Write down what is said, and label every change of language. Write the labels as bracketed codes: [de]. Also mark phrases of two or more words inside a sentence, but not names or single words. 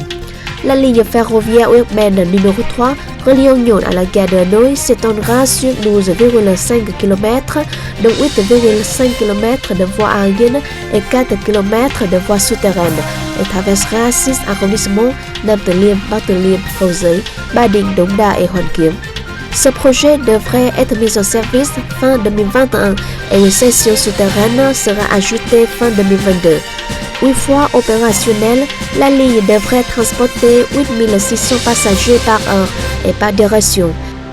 [fr] La ligne ferroviaire urbaine numéro 3 reliant Nyon à la gare de Hanoi s'étendra sur 12,5 km, dont 8,5 km de voies aériennes et 4 km de voies souterraines, et traversera 6 arrondissements Nam Từ Liêm, Bắc Từ Liêm, Cầu Giấy, Ba Đình, Đống Đa et Hoàn Kiếm. Ce projet devrait être mis en service fin 2021 et une section souterraine sera ajoutée fin 2022. Une fois opérationnelle, la ligne devrait transporter 8600 passagers par heure et par direction.